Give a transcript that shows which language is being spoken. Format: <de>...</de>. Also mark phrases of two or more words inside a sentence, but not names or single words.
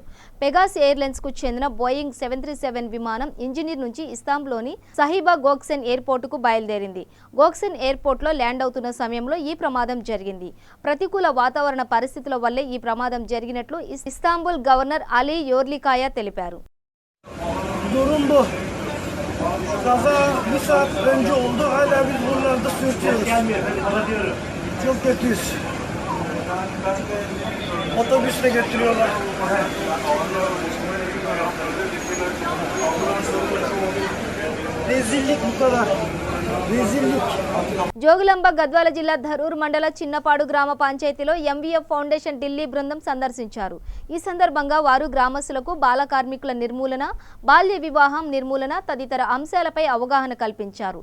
<te>పెగాస్ ఎయిర్లైన్స్ కు చెందిన బోయింగ్ 737 విమానం ఇంజనీర్ నుంచి ఇస్తాంబుల్లోని సహీబా గోక్సెన్ ఎయిర్పోర్టుకు బయలుదేరింది. గోక్సెన్ ఎయిర్పోర్ట్లో ల్యాండ్ అవుతున్న సమయంలో ఈ ప్రమాదం జరిగింది. ప్రతికూల వాతావరణ పరిస్థితుల వల్లే ఈ ప్రమాదం జరిగినట్లు ఇస్తాంబుల్ గవర్నర్ అలీ యోర్లికాయ తెలిపారు.</te> <tr>Durum bu. Kaza bir saat önce oldu. Hala biz buralarda sürtüyoruz. Çok kötüyüz. Otobüsle götürüyorlar. Rezillik bu kadar. Rezillik.</tr> <te>జోగులాంబ గద్వాల జిల్లా ధరూర్ మండల చిన్నపాడు గ్రామ పంచాయతీలో MVF ఫౌండేషన్ ఢిల్లీ బృందం సందర్శించారు. ఈ సందర్భంగా వారు గ్రామస్తులకు బాల కార్మికుల నిర్మూలన, బాల్య వివాహం నిర్మూలన తదితర అంశాలపై అవగాహన కల్పించారు.</te>